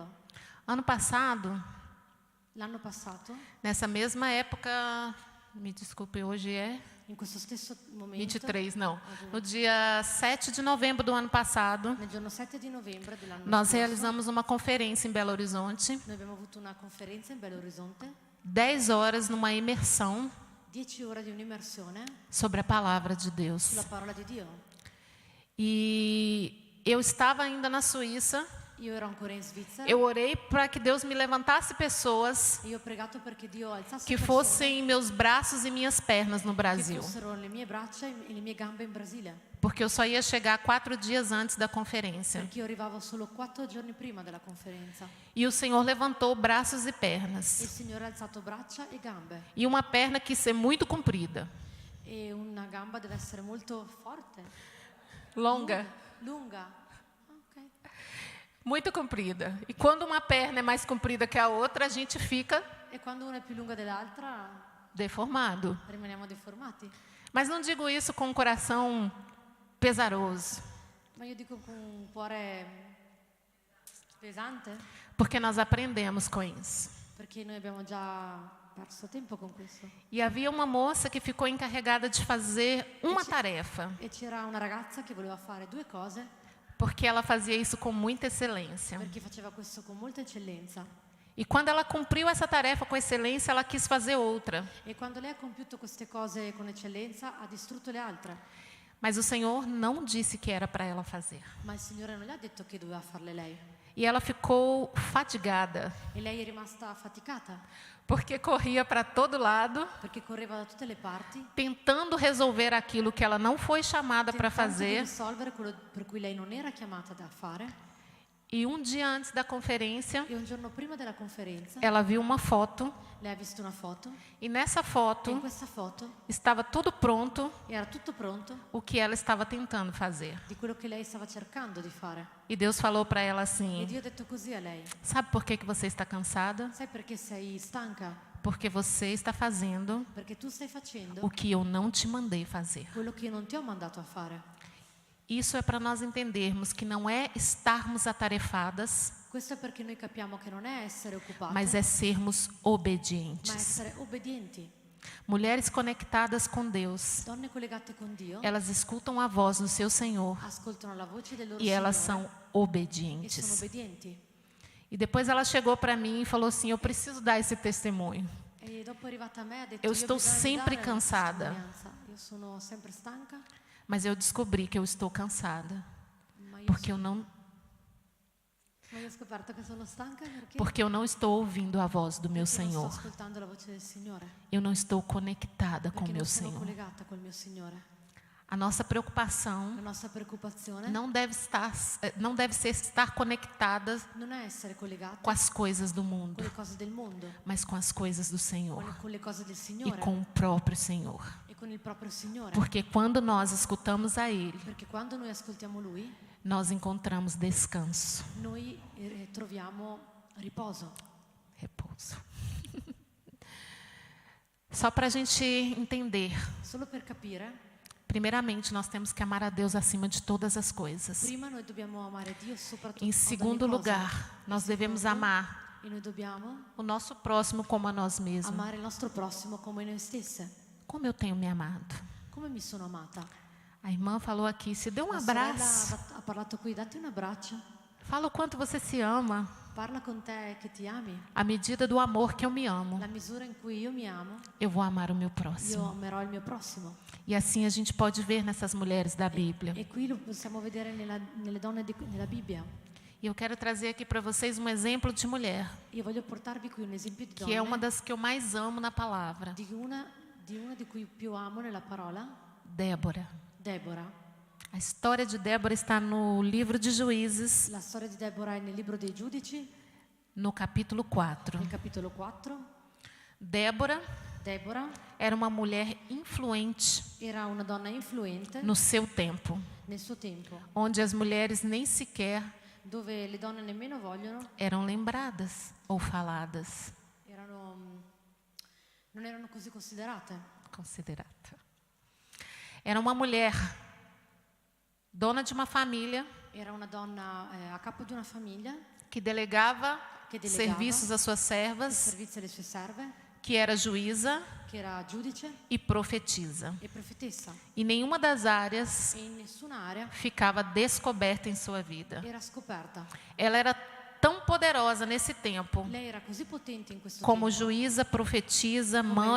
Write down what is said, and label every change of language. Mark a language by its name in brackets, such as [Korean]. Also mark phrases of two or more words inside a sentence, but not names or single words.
[Portuguese] Ano passado, [Italian] L'anno passato, [Portuguese] nessa mesma época, me desculpe, hoje é [Italian] in questo stesso momento, [Portuguese] 23, não. No dia 7 de novembro do ano passado, [Italian] nel giorno 7 di novembre dell'anno [Portuguese] nós [Italian] scorso, [Portuguese] realizamos uma conferência em Belo Horizonte, [Italian] noi abbiamo avuto una conferenza in Belo Horizonte, [Portuguese] 10 horas numa imersão [Italian] 10 ore di un'immersione [Portuguese] sobre a palavra de [Italian] sulla [Portuguese] Deus. [Italian] parola di Dio. [Portuguese] E eu estava ainda na Suíça. [Italian] Io ero ancora in Svizzera [Portuguese] Eu orei para que Deus me levantasse pessoas [Italian] e ho pregato perché Dio alzasse [Portuguese] que [Italian] persone [Portuguese] fossem meus braços e minhas pernas no [Italian] che [Portuguese] Brasil, [Italian] fossero le mie braccia e le mie gambe in Brasile, [Portuguese] porque eu só ia chegar 4 dias antes da conferência. [Italian] perché io arrivavo solo 4 giorni prima della conferenza. [Portuguese] E o Senhor levantou braços e [Italian] Il [Portuguese] pernas. [Italian] Signore ha alzato braccia e gambe [Portuguese] E uma perna quis ser muito comprida, [Italian] e una gamba deve essere molto forte, [Portuguese] longa, [Italian] lunga. [Portuguese] Ok. muito comprida. E quando uma perna é mais comprida que a outra, a gente fica [Italian] E quando una è più lunga dell'altra [Portuguese] deformado. [Italian] rimaniamo deformati. [Portuguese] Mas não digo isso com um coração pesaroso, [Italian] Ma io dico con un cuore pesante [Portuguese] porque nós aprendemos com isso. [Italian] perché noi abbiamo già perso tempo con questo. [Portuguese] E havia uma moça que ficou encarregada de fazer uma tarefa, [Italian] E c'era una ragazza che voleva fare 2 cose [Portuguese] porque ela fazia isso com muita excelência. [Italian] perché faceva questo con molta eccellenza. [Portuguese] E quando ela cumpriu essa tarefa com excelência, ela quis fazer outra. [Italian] E quando lei ha compiuto queste cose con eccellenza ha distrutto le altre. [Portuguese] Mas o Senhor não disse que era para ela fazer. [Italian] Ma il Signore non le ha detto che doveva farle lei. [Portuguese] E ela ficou fatigada, [Italian] E lei è rimasta affaticata [Portuguese] porque corria para todo lado, [Italian] perché correva da tutte le parti, [Portuguese] tentando resolver aquilo que ela não foi chamada para [Italian] tentando di [Portuguese] fazer. [Italian] risolvere quello per cui lei non era chiamata da fare. [Portuguese] E um dia antes da conferência, [Italian] E un giorno prima della conferenza [Portuguese] ela viu uma foto, [Italian] lei ha visto una foto [Portuguese] e nessa [Italian] e in [Portuguese] foto [Italian] questa foto [Portuguese] estava tudo pronto [Italian] era tutto pronto [Portuguese] o que ela estava tentando fazer. [Italian] di quello che lei stava cercando di fare. [Portuguese] E Deus falou para ela [Italian] E [Portuguese] assim: [Italian] Dio ha detto così a lei: [Portuguese] sabe por que você está cansada? [Italian] sai perché sei stanca? [Portuguese] Porque você está fazendo [Italian] Perché tu stai facendo [Portuguese] o que eu não te mandei fazer. [Italian] quello che io non ti ho mandato a fare. [Portuguese] Isso é para nós entendermos que não é estarmos atarefadas, [Italian] Questo è perché noi capiamo che non è essere occupati, [Portuguese] mas é sermos [Italian] ma [Portuguese] obedientes. [Italian] essere obbedienti. [Portuguese] Mulheres conectadas com Deus, [Italian] Donne collegate con Dio [Portuguese] elas escutam a voz do seu Senhor [Italian] ascoltano la voce del loro [Portuguese] e elas [Italian] Signore [Portuguese] são [Italian] e sono [Portuguese] obedientes. [Italian] obbedienti. [Portuguese] E depois ela chegou para mim e falou assim: eu preciso dar esse testemunho. [Italian] E dopo è arrivata a me e ha detto: [Portuguese] Eu [Italian] io [Portuguese] estou [Italian] bisogna [Portuguese] sempre [Italian] dare la [Portuguese] cansada. [Italian] testimonianza. Io sono sempre stanca, [Portuguese] Mas eu descobri que eu estou cansada, [Italian] ma io, [Portuguese] porque eu não, [Italian] ma io ho scoperto che sono stanca [Portuguese] porque eu não estou ouvindo a voz do meu [Italian] perché non sto [Portuguese] Senhor. [Italian] ascoltando la voce del Signore, [Portuguese] Eu não estou conectada com o [Italian] perché [Portuguese] meu [Italian] non sono [Portuguese] Senhor. [Italian] collegata col mio Signore. [Portuguese] A nossa preocupação [Italian] La nostra preoccupazione [Portuguese] não deve ser estar conectada [Italian] non è essere collegati [Portuguese] com as coisas do mundo, [Italian] con le cose del mondo, [Portuguese] mas com as coisas do Senhor [Italian] con le cose del [Portuguese] e [Italian] Signore [Portuguese] com o próprio Senhor. [Italian] e con il proprio Signore. [Portuguese] Porque quando nós escutamos a Ele, [Italian] Perché quando noi ascoltiamo Lui, [Portuguese] nós encontramos descanso, [Italian] noi troviamo riposo. [Portuguese] repouso. Só para a gente entender, [Italian] Solo per capire, [Portuguese] primeiramente nós temos que amar a Deus acima de todas as coisas. [Italian] prima noi dobbiamo amare Dio soprattutto [Portuguese] Em [Italian] ad ogni [Portuguese] segundo [Italian] cosa. [Portuguese] lugar, nós devemos [Italian] Secondo, [Portuguese] amar [Italian] e noi dobbiamo [Portuguese] o nosso próximo como a nós mesmos. [Italian] amare il nostro prossimo come noi stesse. [Portuguese] Como eu tenho me amado? [Italian] Come mi sono amata? [Portuguese] A irmã falou aqui, se dê um [Italian] La sorella [Portuguese] abraço. [Italian] ha parlato qui, datti un abbraccio, [Portuguese] Fala o quanto você se ama, [Italian] parla con te che ti ami. [Portuguese] à medida do amor que eu me amo. [Italian] La misura in cui io mi amo, [Portuguese] Eu vou amar o meu [Italian] io [Portuguese] próximo. [Italian] amerò il mio prossimo. [Portuguese] E assim a gente pode ver nessas mulheres da Bíblia. [Italian] E qui lo possiamo vedere nelle donne nella Bibbia. [Portuguese] E eu quero trazer aqui para vocês um exemplo de mulher, [Italian] Io voglio portarvi qui un esempio di [Portuguese] que é uma [Italian] donne, [Portuguese] das que eu mais amo na palavra. [Italian] di una di cui più amo nella parola, [Portuguese] Débora. [Italian] Deborah. [Portuguese] A história de Débora está no livro de Juízes, [Italian] La storia di Deborah è nel libro dei Giudici, [Portuguese] no capítulo 4. [Italian] nel capitolo 4. [Portuguese] Débora [Italian] Deborah [Portuguese] era uma mulher influente [Italian] era una donna influente [Portuguese] no seu tempo, [Italian] nel suo tempo, [Portuguese] onde as mulheres nem sequer [Italian] dove le donne nemmeno vogliono, [Portuguese] eram lembradas ou faladas. [Italian] non erano così considerate. [Portuguese] Considerada. Era uma mulher dona de uma família [Italian] Era una donna a capo di una famiglia [Portuguese] que delegava [Italian] che delegava [Portuguese] serviços às suas [Italian] il [Portuguese] servas, [Italian] servizio alle sue serve, [Portuguese] que era juíza [Italian] che era giudice [Portuguese] e profetisa. [Italian] e profetessa. [Portuguese] E nenhuma das áreas [Italian] E in nessuna area [Portuguese] ficava descoberta em sua vida. [Italian] era scoperta. [Portuguese] Ela era tão poderosa nesse tempo, [Italian] Lei era così potente in questo [Portuguese] como [Italian] tempo, [Portuguese] juíza, profetisa, [Italian] come [Portuguese] mãe,